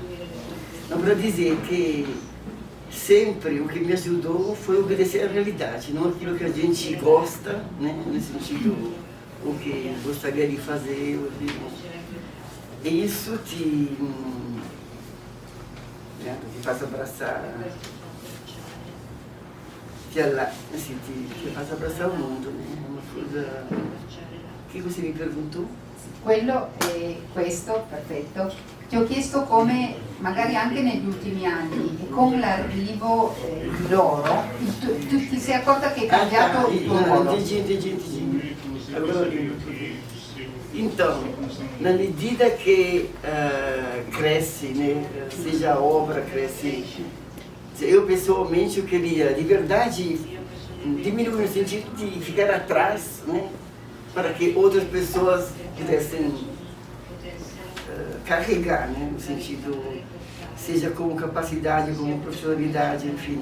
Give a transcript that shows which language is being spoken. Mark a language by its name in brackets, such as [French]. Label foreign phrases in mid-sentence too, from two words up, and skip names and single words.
[Portuguese] Não, para dizer que sempre o que me ajudou foi obedecer à realidade, não aquilo que a gente gosta, né, no sentido, o que gostaria de fazer, isso te faz abraçar, assim, te faz abraçar o mundo, né? Uma coisa... O que você me perguntou? [Italian] Quello è questo, perfetto. Ti ho chiesto come, magari anche negli ultimi anni, e con l'arrivo di loro, tu ti sei accorta che è cambiato il tuo ruolo? [Portuguese] Entendi. Agora eu lembro. Então, na medida que cresce, né, seja a obra, cresce, eu pessoalmente eu queria, de verdade, diminuir no sentido de ficar atrás, né, para que outras pessoas pudessem carregar, né, no sentido, seja como capacidade, como profissionalidade, enfim.